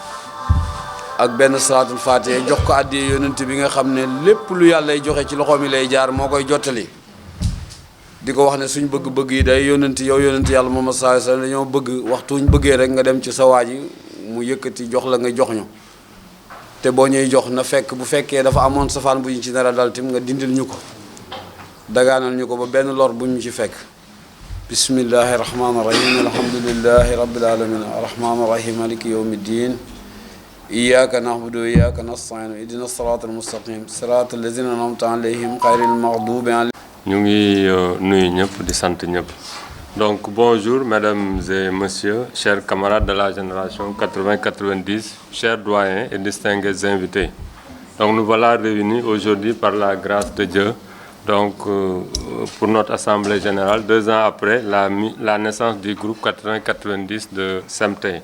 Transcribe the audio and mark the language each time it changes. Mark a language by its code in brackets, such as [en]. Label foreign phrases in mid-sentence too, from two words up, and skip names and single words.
[wo] ak benn salaatul Faatiha jox ko àddiyee yonent bi nga xam ne lépp lu yàlla joxe ci loxo mi lay jaar moo koy jottali di ko wax ne suñ bëgg-bëgg yi day yonent yow yonent yàlla Muhammad [ar] صلى الله عليه وسلم [wo] dañoo bëgg waxtu wuñ bëggee rek nga dem ci sa waa ji mu yëkkati jox la nga jox ñu te boo ñuy jox na fekk bu fekkee dafa amoon safaan bu ñu ci nar a dal tim nga dindil ñu ko dagaanal ñu ko ba benn lor bu ñu ci fekk [ar] بسم الله الرحمن الرحيم الحمد لله رب العالمين الرحمن الرحيم مالك يوم الدين إياك نعبد وإياك نستعين اهدنا الصراط المستقيم صراط الذين أنعمت عليهم غير المغضوب عليهم. [wo] ñu ngi nuyu ñëpp di sant ñëpp. [fr] Donc bonjour mesdames et messieurs, chers camarades de la génération 80-90, chers doyens et distingués invités. Donc nous voilà réunis aujourd'hui par la grâce de Dieu. Donc pour notre assemblée générale, 2 ans après la naissance du groupe 80-90 de Semtey.